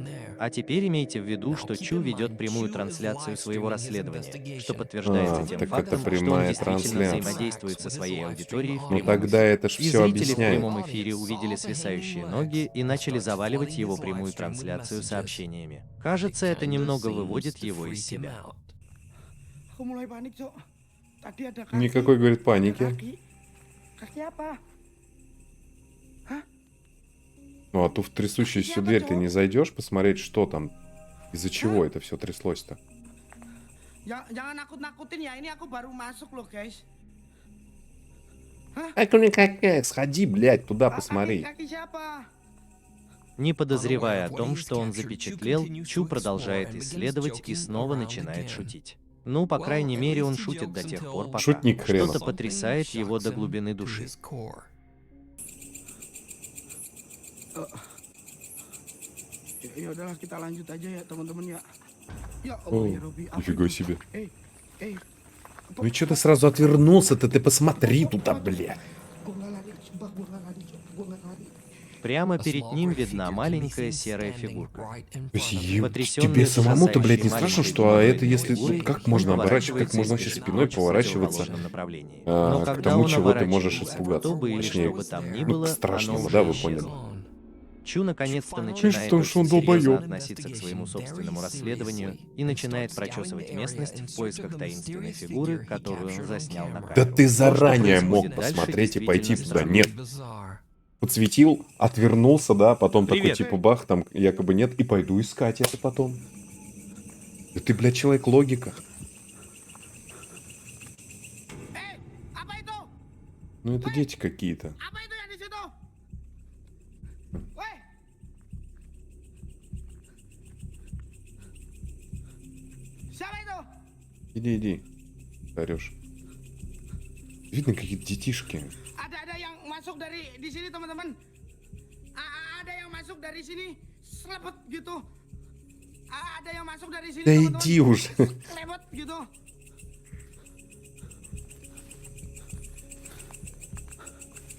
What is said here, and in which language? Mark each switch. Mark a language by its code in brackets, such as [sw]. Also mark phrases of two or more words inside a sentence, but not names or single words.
[ru] А теперь имейте в виду, что Чу ведет прямую трансляцию своего расследования, что подтверждается тем так фактом, это что он прямая действительно трансляция. взаимодействует со своей аудиторией в Ну прямом тогда эфире. это ж И все зрители в объясняет. прямом эфире увидели свисающие ноги и начали заваливать его прямую трансляцию сообщениями. Кажется, это немного выводит его из себя. [id] Aku mulai panik, Cok. Tadi ada kaki. [ru] Никакой, говорит, паники. [id] Kaki apa? [ru] Ну а тут в трясущуюся дверь ты не зайдешь посмотреть, что там, из-за чего это все тряслось-то. [id] Jangan nakut-nakutin ya. Ini aku baru masuk loh, guys. [ru] Сходи, блядь, туда посмотри. [id] Kaki siapa? [ru] Не подозревая о том, что он запечатлел, Чу продолжает исследовать и снова начинает шутить. Ну, по крайней мере, он шутит до тех пор, пока Шутник хренов. что-то потрясает его до глубины души. [id] Ya udahlah, kita lanjut aja ya, teman-teman ya. Ya [ru] О, [ar] الله يا ربي. Apa [ru] нифига [id] itu? [ru] себе. Eh, Ну и что ты сразу отвернулся-то? Ты посмотри туда, блядь. [id] gua nggak lari, sumpah gua nggak lari, Cok. Gua nggak lari. [ru] Прямо перед ним видна маленькая серая фигурка. То есть Потрясённый тебе самому-то, блядь, не ужасающей страшно, что маленькой это если... фигурой, Как он можно оборачиваться, как можно вообще поворачивается и спиной бежит поворачиваться в направлении. к Но когда тому, он чего ты можешь оборачивается, испугаться? кто бы или Точнее, что бы там ни ну, было, к страшному, оно да, уже вы поняли. исчезло. Чу наконец-то Конечно, начинает потому что он очень серьезно долбоёб. относиться к своему собственному расследованию и начинает прочесывать местность в поисках таинственной фигуры, которую он заснял на камеру. Да ты То, что заранее мог происходит дальше, посмотреть и пойти действительно туда. странно. Нет. Подсветил, отвернулся, да, потом такой Привет. типа бах, там якобы нет, и пойду искать это потом. Да ты, блядь, человек логика. [id] Apa itu? [ru] Ну это дети какие-то. [id] Apa itu yang di situ? Woi, siapa itu? [ru] Иди. Орешь. Видно, какие-то детишки. [id] Ada yang masuk dari di sini, teman-teman. Ada yang masuk dari sini, selebet gitu. Ada yang masuk dari sini, [ru] Да [id] teman-teman. [ru] иди уже. [id] Selebet gitu.